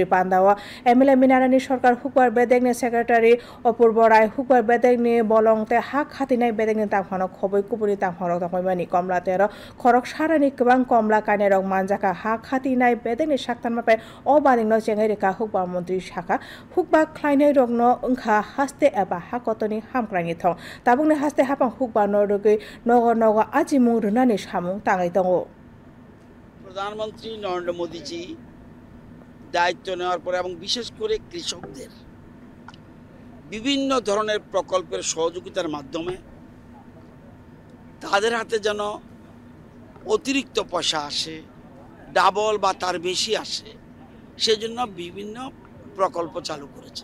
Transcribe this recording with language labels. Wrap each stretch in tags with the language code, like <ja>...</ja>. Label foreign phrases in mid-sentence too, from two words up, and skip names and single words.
<trp>पांदावा एमएलए मिनारानि सरकार हुकबार बेदेगनि सेक्रेटारि अपूर्व राय हुकबार बेदेगनि बलंते हा खातिनाय बेदेगनि तांफानो खबै कुपुनि तांफानो तखैमानि कमलातेर खरक सारानि गोबां कमला कानेरक मानजाका हा खातिनाय बेदेगनि साक्तानमापे अबानिंनो चेंगेरिका हुकबा मंत्री साखा हुकबा ख्लाइनाय रगनो ओंखा हास्ते एबा हाकतनि हामक्रानि थं ताबुंनि हास्ते हापां हुकबा नरगै नगर नगर आजिमुं रुनानि सामुं ताङै दङ।</trp> <bn>প্রধানমন্ত্রী নরেন্দ্র মোদীজি দায়িত্ব নেওয়ার পরে এবং বিশেষ করে কৃষকদের বিভিন্ন ধরনের প্রকল্পের সহযোগিতার মাধ্যমে তাদের হাতে যেন অতিরিক্ত পয়সা আসে, ডাবল বা তার বেশি আসে, সেজন্য বিভিন্ন প্রকল্প চালু করেছে।</bn>